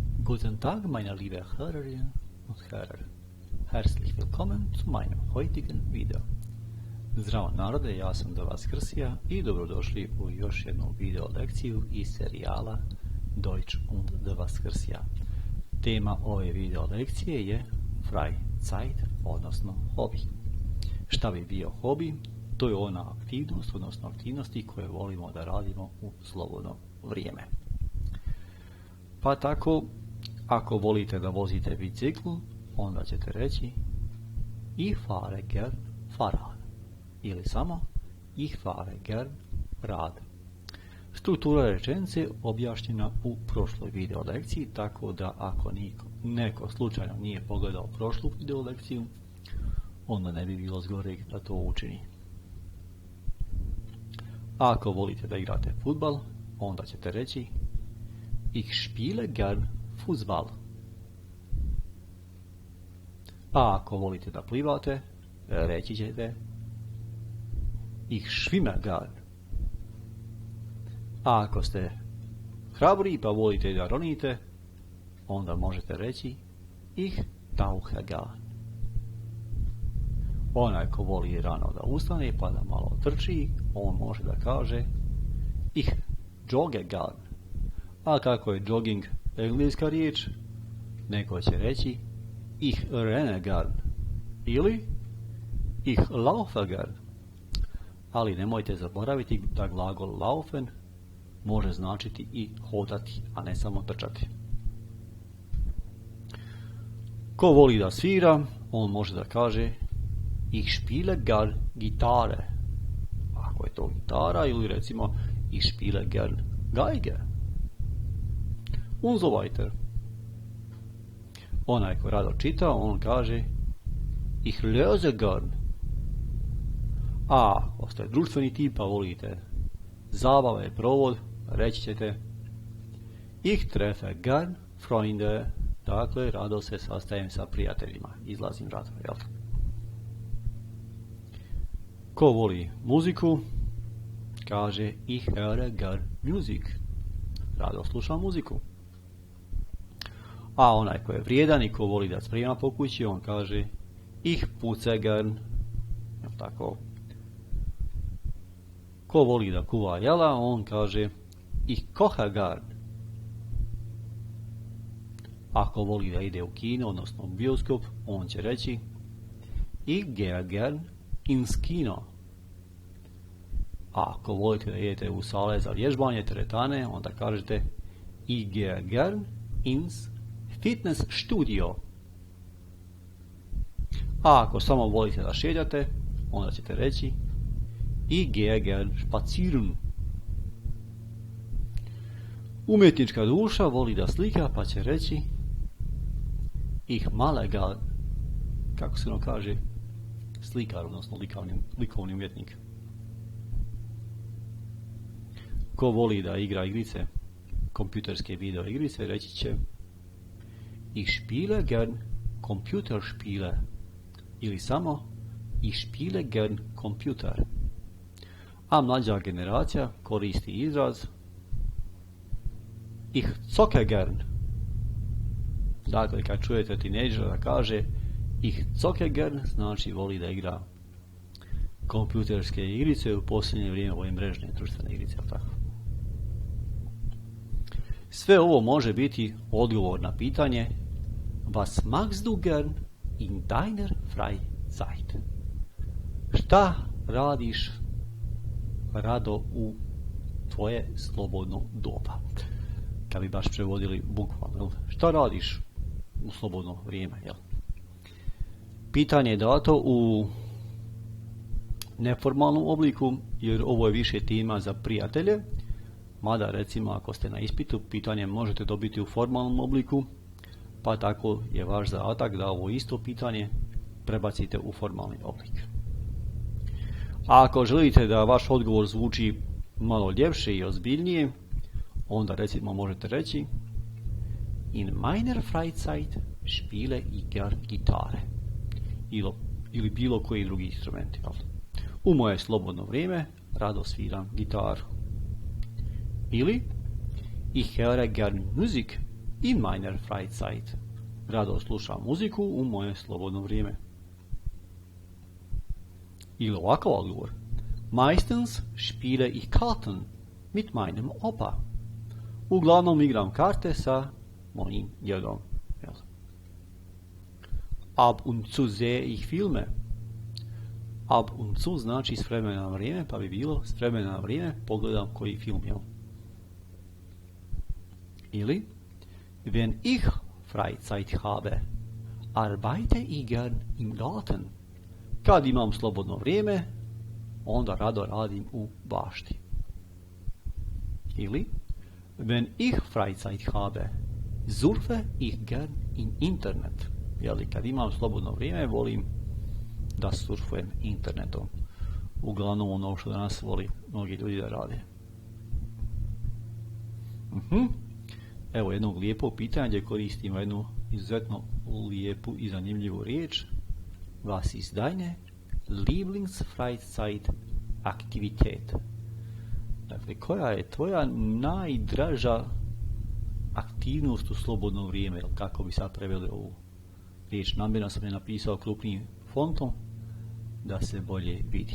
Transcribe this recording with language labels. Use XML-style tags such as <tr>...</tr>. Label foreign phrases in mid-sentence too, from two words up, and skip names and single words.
<de>Guten Tag, meine liebe Hörerinnen und Hörer. Herzlich willkommen zu meinem heutigen video.</de> <sr>Zdravo narode, ja sam do vas Krsija i dobrodošli u još jednu video lekciju iz serijala</sr> <de>Deutsch und</de> <sr>do vas Krsija. Tema ove video lekcije je Freizeit, odnosno hobi. Šta bi bio hobi? To je ona aktivnost, odnosno aktivnosti koje volimo da radimo u slobodno vrijeme. Pa tako, ako volite da vozite bicikl, onda ćete reći</sr> <de>Ich fahre gern Fahrrad.</de> <sr>Ili samo</sr> <de>Ich fahre gern Rad.</de> <sr>Struktura rečenice objašnjena u prošloj video lekciji, tako da ako neko slučajno nije pogledao prošlu video lekciju, onda ne bi bilo zgoreg da to učini. Ako volite da igrate fudbal, onda ćete reći</sr> <de>Ich spiele gern Fußball.</de> <sr>A ako volite da plivate, reći ćete</sr> <de>Ich schwimme gern.</de> <sr>A ako ste hrabri pa volite da ronite, onda možete reći</sr> <de>Ich tauche gern.</de> <sr>Onaj ko voli rano da ustane pa da malo trči, on može da kaže</sr> <de>Ich jogge gern.</de> <sr>A kako je jogging engleska riječ, neko će reći</sr> <de>Ich renne gern</de> <sr>ili</sr> <de>Ich laufe gern.</de> <sr>Ali nemojte zaboraviti da glagol laufen može značiti i hodati, a ne samo trčati. Ko voli da svira, on može da kaže</sr> <de>Ich spiele gern Gitarre.</de> <sr>Ako je to gitara, ili recimo</sr> <de>Ich spiele gern Geige. Und so weiter.</de> <sr>Onaj ko rado čita, on kaže</sr> <de>Ich lese gern.</de> <sr>A ako ste društveni tip pa volite zabave, provod, reći ćete</sr> <de>Ich treffe gern Freunde.</de> <sr>Dakle, rado se sastajem sa prijateljima. Izlazim rado, jel? Ko voli muziku, kaže</sr> <de>Ich höre gern Musik.</de> <sr>Rado slušam muziku. A onaj ko je vrijedan i ko voli da sprema po kući, on kaže</sr> <de>Ich putze gern.</de> <sr>Tako. Ko voli da kuva jela, on kaže</sr> <de>Ich koche gern.</de> <sr>Ako voli da ide u kino, odnosno u bioskop, on će reći</sr> <de>Ich gehe gern ins Kino.</de> <sr>A ako volite da idete u sale za vježbanje, teretane, onda kažete</sr> <de>Ich gehe gern ins Fitnessstudio.</de> <sr>A ako samo volite da šeljate, onda ćete reći</sr> <de>Ich gehe gern spazieren.</de> <sr>Umjetnička duša voli da slika, pa će reći</sr> <de>Ich male gern.</de> <sr>Kako se ono kaže? Slikar, odnosno likovni umjetnik. Ko voli da igra igrice, kompjuterske video igrice, reći će</sr> <de>Ich spiele gern Computerspiele.</de> <sr>Ili samo</sr> <de>Ich spiele gern Computer.</de> <sr>A mlađa generacija koristi izraz</sr> <de>Ich zocke gern.</de> <sr>Dakle, kad čujete tinejdžera da kaže</sr> <de>Ich zocke gern,</de> <sr>znači voli da igra kompjuterske igrice, u posljednje vrijeme ove mrežne društvene igrice, tako. Sve ovo može biti odgovor na pitanje</sr> <de>Was magst du gern in deiner Freizeit?</de> <sr>Šta radiš rado u tvoje slobodno doba? Kad bi baš prevodili bukvalno, šta radiš u slobodno vrijeme, jel? Pitanje je dato u neformalnom obliku, jer ovo je više tema za prijatelje, mada recimo ako ste na ispitu, pitanje možete dobiti u formalnom obliku, pa tako je vaš zadatak da ovo isto pitanje prebacite u formalni oblik. A ako želite da vaš odgovor zvuči malo ljepše i ozbiljnije, onda recimo možete reći</sr> <de>In meiner Freizeit spiele ich gern Gitarre.</de> <sr>Ili bilo koji drugi instrument. U moje slobodno vrijeme rado sviram gitaru.</sr> <de>Ili Ich höre gern Musik. in meiner Freizeit.</de> <sr>Rado slušam muziku u moje slobodno vrijeme. Ili ovakav odgovor.</sr> <de>Meistens spiele ich Karten mit meinem Opa.</de> <sr>Uglavnom igram karte sa mojim djedom.</sr> <de>Ab und zu sehe ich Filme. Ab und zu</de> <sr>znači s vremena na vrijeme, pa bi bilo s vremena na vrijeme pogledam koji film je.</sr> <de>Ili wenn ich Freizeit habe, arbeite ich gern im Garten.</de> <sr>Kad imam slobodno vrijeme, onda rado radim u bašti.</sr> <de>Ili wenn ich Freizeit habe, surfe ich gern im Internet.</de> <sr>Jeli, kad imam slobodno vrijeme, volim da surfujem internetom. Uglavnom ono što danas voli mnogi ljudi da rade. Evo jednog lijepog pitanja gdje koristimo jednu izuzetno lijepu i zanimljivu riječ.</sr> <de>Was ist deine Lieblingsfreizeitaktivität?</de> <sr>Dakle, koja je tvoja najdraža aktivnost u slobodno vrijeme? Kako bi sad preveli ovu riječ? Namjerno sam je napisao krupnim fontom da se bolje vidi.</sr>